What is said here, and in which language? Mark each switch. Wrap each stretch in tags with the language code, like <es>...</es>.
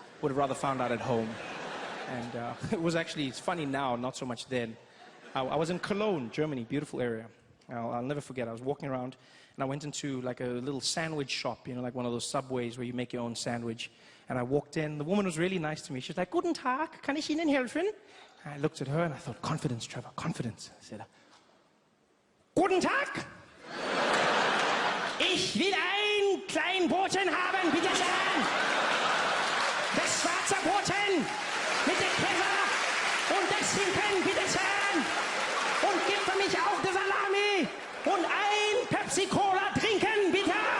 <en>Would have rather found out at home. And it was actually, it's funny now, not so much then. I was in Cologne, Germany, beautiful area. I'll never forget, I was walking around and I went into like a little sandwich shop, you know, like one of those Subways where you make your own sandwich. And I walked in, the woman was really nice to me. She was like,</en> <de>"Guten Tag, kann ich Ihnen helfen?"</de> <en>And I looked at her and I thought, confidence, Trevor, confidence. I said,</en> <de>"Guten Tag! Ich will ein klein Broten haben, bitte schön! Das schwarze Broten mit dem Käse und das Schinken, bitte schön! Und gib für mich auch die Salami und ein Pepsi-Cola trinken, bitte!"</de>